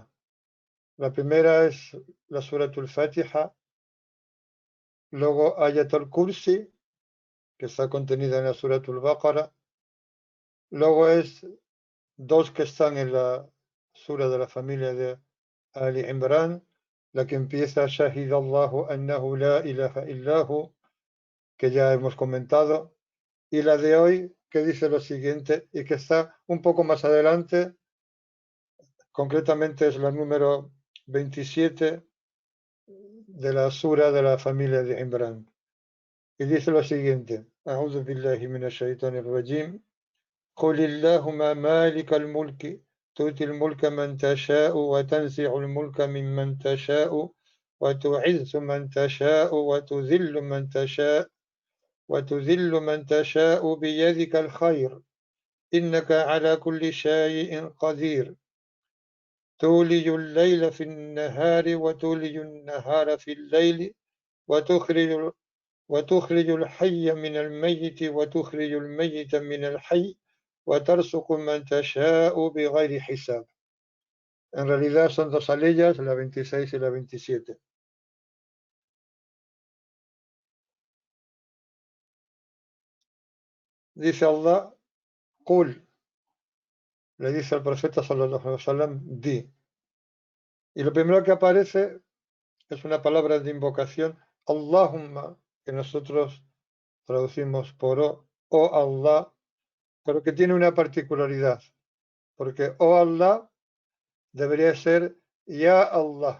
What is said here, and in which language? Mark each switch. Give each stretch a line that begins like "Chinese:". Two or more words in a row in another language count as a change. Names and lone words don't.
Spanish: La primera es la Suratul Fatiha, luego Ayatul Kursi, que está contenida en la Suratul Baqara, luego es 2 que están en la sura de la familia de Ali Imran, la que empieza
Arabic: شهد الله أنه لا إله إلا هو,
Spanish: que ya hemos comentado, y la de hoy que dice lo siguiente y que está un poco más adelante, concretamente es la número 27 de la sura de la familia de Imran. Y dice lo siguiente:
Arabic: أعوذ بالله من الشيطان الرجيم. قل اللهم مالك الملك تؤتي الملك من تشاء وتنزع الملك ممن تشاء وتعز من تشاء وتذل من تشاء بيدك الخير إنك على كل شيء قدير تولج الليل في النهار وتولج النهار في الليل وتخرج الحي من الميت وتخرج الميت من الحي وترزق من تشاء بغير حساب.
Spanish: En realidad son 2 aleyas, la 26 y la 27. Dice Allah, Qul, le dice al profeta
Arabic: صلى الله عليه وسلم,
Spanish: di. Y lo primero que aparece es una palabra de invocación, Allahumma, que nosotros traducimos por oh Allah, pero que tiene una particularidad, porque oh Allah debería ser
Arabic: يا الله.